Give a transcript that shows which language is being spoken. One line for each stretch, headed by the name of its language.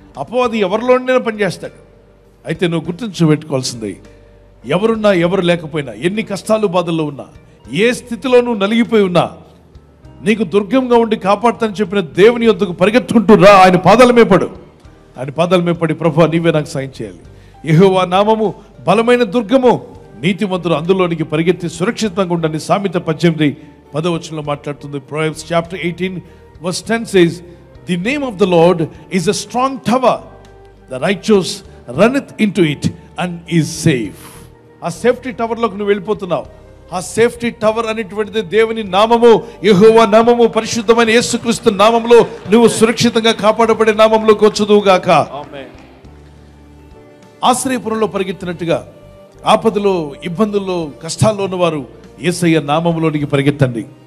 Telugu: అపవాది ఎవరిలోనైనా పనిచేస్తాడు. అయితే నువ్వు గుర్తుంచుపెట్టుకోవాల్సింది, ఎవరున్నా ఎవరు లేకపోయినా, ఎన్ని కష్టాలు బాధల్లో ఉన్నా, ఏ స్థితిలో నువ్వు నలిగిపోయి ఉన్నా, నీకు దుర్గంగా ఉండి కాపాడుతానని చెప్పిన దేవుని యొద్దకు పరిగెత్తుకుంటూ రా. ఆయన పాదాలమే పడు. ఆయన పాదాలమే పడి, ప్రభువా నీవే నాకు సాయం చేయాలి. యెహోవా నామము బలమైన దుర్గము, నీతిమంతులు అందులోనికి పరిగెత్తి సురక్షితంగా ఉండని సామెత 18:10 మాట్లాడుతుంది.
English: Proverbs chapter 18 verse 10 says, the name of the Lord is a strong tower, the righteous runneth into it and is safe.
Telugu: ఆ సేఫ్టీ టవర్లోకి నువ్వు వెళ్ళిపోతున్నావు. ఆ సేఫ్టీ టవర్ అనేటువంటిది దేవుని నామము, యెహోవా నామము, పరిశుద్ధమైన యేసుక్రీస్తు నామములో నువ్వు సురక్షితంగా కాపాడబడే నామంలోకి వచ్చుదువుగాక. ఆశ్రయపురంలో పరిగెత్తినట్టుగా ఆపదలో, ఇబ్బందుల్లో, కష్టాల్లో ఉన్నవారు యేసయ్య నామంలోనికి పరిగెత్తండి.